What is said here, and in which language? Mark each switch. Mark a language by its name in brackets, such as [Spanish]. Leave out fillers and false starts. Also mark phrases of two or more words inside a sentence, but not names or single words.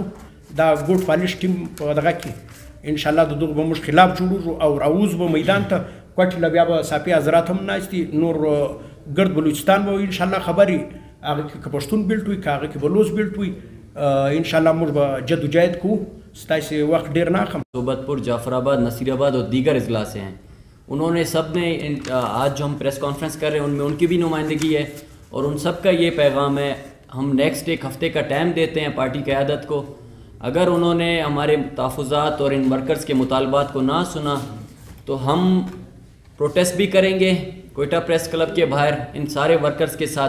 [Pashto] دا ګوټ پالش ټیم په دغه کې انشاءالله د دغه به موږ خلاف جوړوږو او راوځو به میدان ته. کوټې له بیا به صافي حضرات هم ناست دي. نور ګرد بلوچستان به انشاءالله خبرې هغه کې که پښتون بیلټ وي که هغه کې بلوچ بیلټ وي انشاءاللہ موږ به جد و جہد کو. ستاسې وقت ډیر نه اخلم. [Urdu] صوبت پور، جعفر آباد، نصیر آباد اور دیگر اضلاع سے ہیں. انہوں نے سب نے آج جو ہم پریس کانفرنس کر رہے ہیں ان میں ان کی بھی نمائندگی ہے اور ان سب کا یہ پیغام ہے. ہم نیکسٹ ایک ہفتے کا ٹائم دیتے ہیں پارٹی قیادت کو. اگر انہوں نے ہمارے تحفظات اور ان ورکرز کے مطالبات کو نہ سنا تو ہم پروٹیسٹ بھی کریں گے کوئٹہ پریس کلب کے باہر ان سارے ورکرز کے ساتھ.